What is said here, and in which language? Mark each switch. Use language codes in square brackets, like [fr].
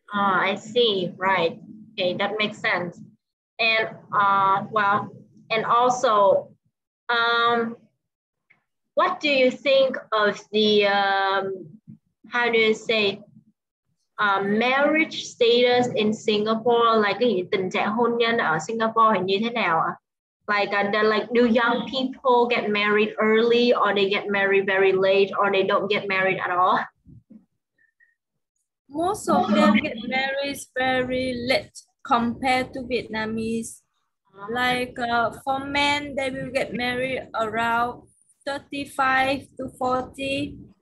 [en] I see, right. Okay, that makes sense. And well, and also, what do you think of the how do you say marriage status in Singapore? [vi] Like cái gì, tình trạng hôn nhân ở Singapore thì như thế nào ạ? [en] Like do young people get married early, or they get married very late, or they don't get married at all? Most of them get married very late compared to Vietnamese. Like for men, they will get married around 35 to 40.